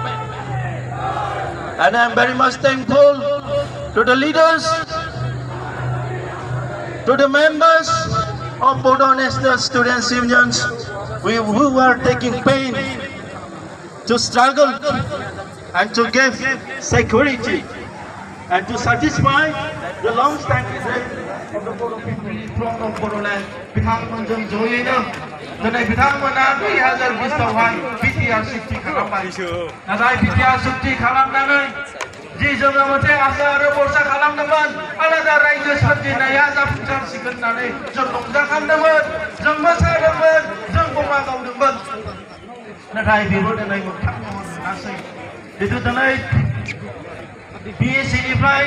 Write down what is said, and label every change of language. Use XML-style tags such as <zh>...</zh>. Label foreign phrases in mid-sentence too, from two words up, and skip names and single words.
<en>And I am very much thankful to the leaders, to the members of Bodo National Students Unions who are taking pain to struggle and to give security and to satisfy the long-standing needs of the Bodo people from Bodoland.</en> <brx>बिथांमोनजों जयैनो दिनै बिथांमोना 2020 बिटिआर सुक्ति खालामबाय नाथाय बिटिआर सुक्ति खालामनानै जि जोङो मोनसे आसा आरो भरसा खालामदोंमोन आलादा रायजो सोरजिनाया जाफुंसारसिगोन होननानै जों रंजाखांदोंमोन जों मोसादोंमोन जों बमा गावदोंमोन नाथाय बेबो दिनै मोगथां महर मोनासै जितु दिनै बिएससिनिफ्राय</brx>